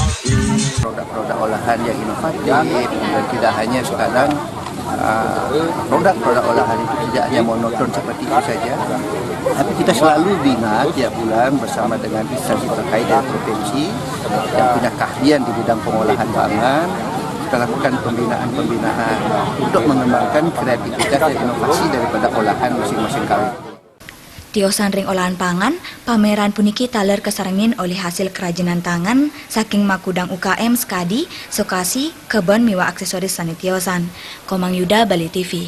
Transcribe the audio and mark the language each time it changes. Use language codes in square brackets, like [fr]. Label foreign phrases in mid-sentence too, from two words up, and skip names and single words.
[id] Produk-produk olahan yang inovatif dan tidak hanya sekadar produk-produk olahan itu tidak hanya monoton seperti itu saja, tapi kita selalu bina tiap bulan bersama dengan instansi terkait dari provinsi yang punya keahlian di bidang pengolahan pangan. Kita lakukan pembinaan untuk mengembangkan kreativitas dan inovasi daripada olahan masing-masing kali. [ban] Tiosan ring olahan pangan, pameran puniki taler kesarengin [id] oleh hasil kerajinan tangan [ban] saking makudang UKM Skadi, Sokasi, Kebon miwa aksesoris sani tiosan. Komang Yuda, Bali TV.